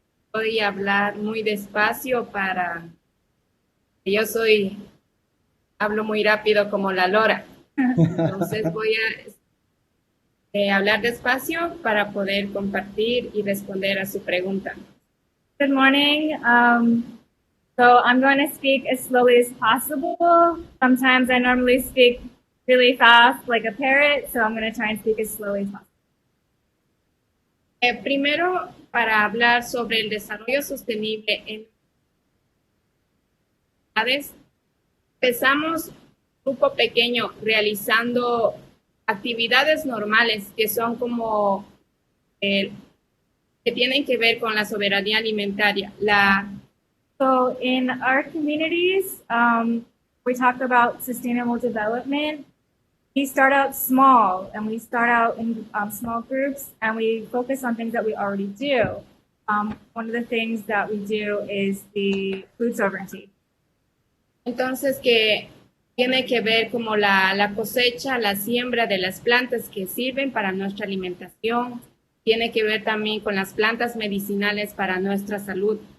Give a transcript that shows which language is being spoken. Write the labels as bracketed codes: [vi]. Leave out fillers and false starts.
[es] Voy a hablar muy despacio para... Yo hablo muy rápido como la lora. Entonces voy a hablar despacio para poder compartir y responder a su pregunta. [en] Good morning. So I'm going to speak as slowly as possible. Sometimes I normally speak really fast like a parrot, so I'm going to try and speak as slowly as possible. [es] Primero, para hablar sobre el desarrollo sostenible en ciudades, empezamos un grupo pequeño realizando actividades normales que son como que tienen que ver con la soberanía alimentaria. [en] So in our communities, we talk about sustainable development. We start out small, and we start out in small groups, and we focus on things that we already do. One of the things that we do is the food sovereignty. [es] Entonces, que tiene que ver como la cosecha, la siembra de las plantas que sirven para nuestra alimentación. Tiene que ver también con las plantas medicinales para nuestra salud.